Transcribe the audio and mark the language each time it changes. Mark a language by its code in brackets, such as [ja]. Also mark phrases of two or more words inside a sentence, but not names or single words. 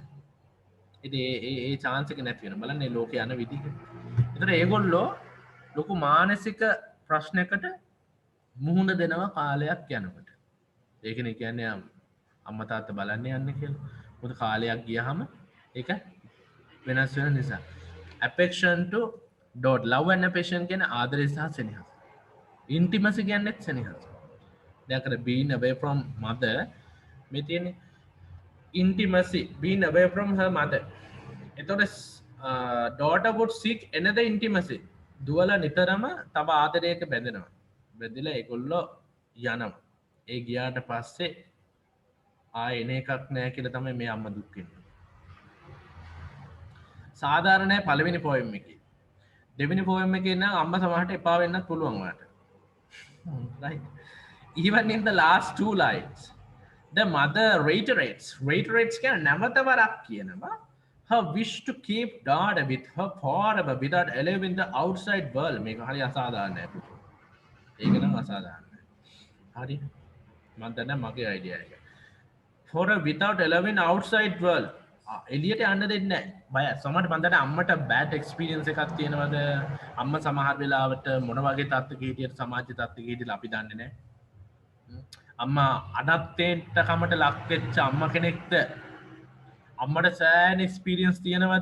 [si] ඉතින් ඒ chance එක නැති වෙනවා. බලන්න මේ ලෝකේ යන විදිහ. ඒතර ඒගොල්ලෝ ලොකු මානසික ප්‍රශ්නයකට මුහුණ දෙනවා කාලයක් යනකොට. ඒකනේ කියන්නේ අම්මා තාත්තා බලන්න යන්නේ කියලා. මොකද කාලයක් ගියහම ඒක වෙනස් වෙන නිසා. [en] Affection to dot love and affection [si] කියන්නේ ආදරය සහ සෙනෙහස. [en] intimacy [si] කියන්නේත් සෙනෙහස. දැන් අර [en] being away from mother [si] මේ තියෙන්නේ [en] intimacy being away from her mother. එතකොට daughter would seek another intimacy. [si] දුවලා නිතරම තව ආදරයක බැඳෙනවා. බැඳිලා ඒගොල්ලෝ යනවා. ඒ ගියාට පස්සේ ආයෙ එන එකක් නෑ කියලා තමයි මේ අම්මා දුක් වෙන්නේ. සාධාරණයි පළවෙනි පොයම් එකේ. දෙවෙනි පොයම් එකේ නම් අම්මා සමහරට එපා වෙන්නත් පුළුවන් ඔයාලට. [en] Right. Even in the last two lines, the mother reiterates [si] කියන නැවත වරක් කියනවා [en] her wish to keep daughter with her forever without allowing the outside world. [si] මේක හරි අසාධාරණයි පුතේ. ඒක නම් අසාධාරණයි. හරි. මම දන්නේ මගේ අයිඩියා එක. [en] For a without allowing outside world. [si] එළියට යන්න දෙන්නේ නැහැ. බය. සමහරට මම දන්නේ අම්මට [en] bad experience [si] එකක් තියෙනවද? අම්මා සමහර වෙලාවට මොන වගේ තත්ත්වයක හිටියද සමාජ තත්ත්වයක හිටියද අපි දන්නේ නැහැ. අම්මා අනත්තේන්ට කමට ලක් වෙච්ච අම්මා කෙනෙක්ද? අම්මට සෑහෙන එක්ස්පීරියන්ස් තියෙනවද?